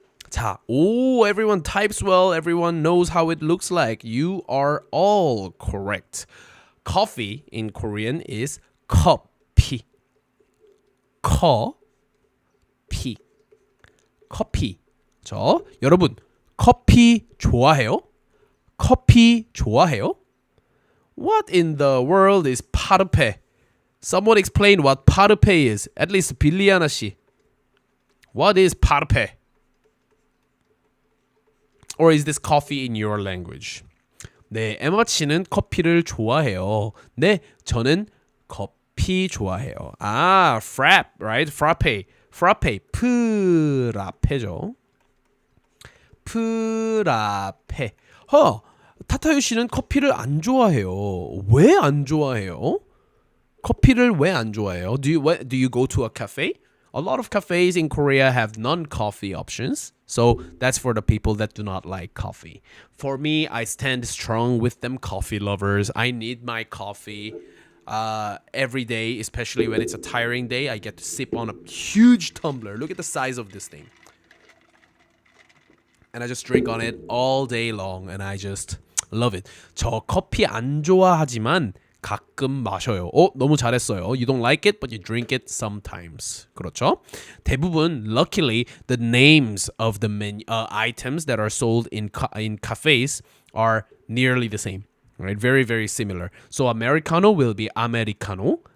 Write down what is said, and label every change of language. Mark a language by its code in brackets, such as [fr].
[en] 자, everyone types well. Everyone knows how it looks like. You are all correct. Coffee in Korean is 커피. [ko] 커피. 커피. 저, 여러분, 커피 좋아해요? 커피 좋아해요? [en] What in the world is 파르페? Someone explain what 파르페 is. At least 빌리아나 씨. What is 파르페? Or is this coffee in your language? [ko] 네, 에마 씨는 커피를 좋아해요. 네, 저는 커피 좋아해요. [en] frap, right? frappe. [ko] 프라페죠. 프라페. 타타유 씨는 커피를 안 좋아해요. 왜 안 좋아해요? 커피를 왜 안 좋아해요? [en] Do you go to a cafe? A lot of cafes in Korea have non-coffee options. So that's for the people that do not like coffee. For me, I stand strong with them coffee lovers. I need my coffee every day, especially when it's a tiring day. I get to sip on a huge tumbler. Look at the size of this thing. And I just drink on it all day long. And I just love it. [ko] 저 커피 안 좋아하지만 가끔 마셔요. 너무 잘했어요. [en] You don't like it, but you drink it sometimes. [ko] 그렇죠? [en] 대부분, luckily, the names of the items that are sold in cafes are nearly the same. Right? Very, very similar. So Americano will be Americano.